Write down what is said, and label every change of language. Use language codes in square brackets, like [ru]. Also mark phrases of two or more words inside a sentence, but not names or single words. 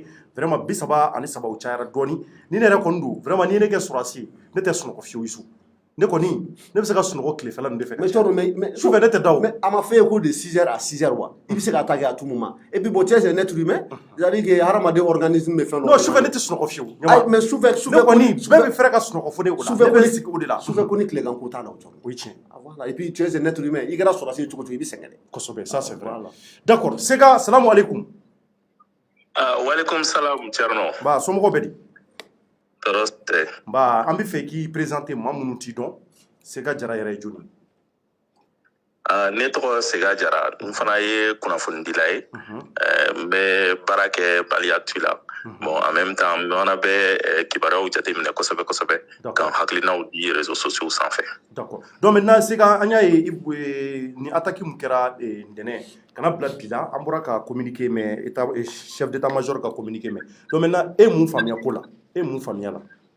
[bm] Vraiment 37 o cayara dɔɔni. Ni ne yɛrɛ kɔni don vraiment ni ye ne kɛ sɔrɔsi ye ne tɛ sunɔgɔ fiyewu Yusu. Ne kɔni ne bɛ se ka sunɔgɔ tilefɛla nin de fɛ. Mais Toro mais sufɛ ne tɛ da o. [fr] Mais a ma fait cours de 6h à 6h wa. [bm] I bɛ se ka [fr] attaquer à tout moment. Et puis bon tu es un être humain. C'est-à-dire que [bm] hadamaden organisme bɛ fɛn dɔ. Non sufɛ ne tɛ sunɔgɔ fiyewu. Mais sufɛ ne kɔni bɛɛ bɛ fɛrɛ ka sunɔgɔ fo ne o la. Ne bɛ sigi o de la. Sufɛ ko ni tilegan ko t'a la o Toro. O ye tiɲɛ. [fr] Voilà. Et puis tu es un être humain. [bm] I kɛra sɔrɔsi cogo cogo i bɛ sɛgɛn dɛ. [fr] Kosɛbɛ ça c'est vrai. D'accord. [ar] Sega السلام عليكم. وعليكم السلام Thierno. [bm] Ba somɔgɔw bɛ di? Tɔɔrɔ tɛ. Ba an bɛ fɛ k'i présenter maa minnu t'i dɔn. Sega Jara yɛrɛ ye jɔni? Ne tɔgɔ Sega Jara n fana ye kunnafonidila ye n bɛ baara kɛ Mali Actu la [fr] bon en même temps [bm] n fana bɛ kibaruyaw jateminɛ kosɛbɛ kosɛbɛ k'an hakilinaw di [fr] réseaux sociaux [bm] sanfɛ. [fr] D'accord. Donc maintenant [bm] Sega an y'a ye ni attaque min kɛra ntɛnɛn kana bila bi la an bɔra ka communiquer [fr] mais chef d'état-major [bm] ka communiquer [fr] mais donc maintenant [bm] e mun faamuya ko la e mun faamuya la?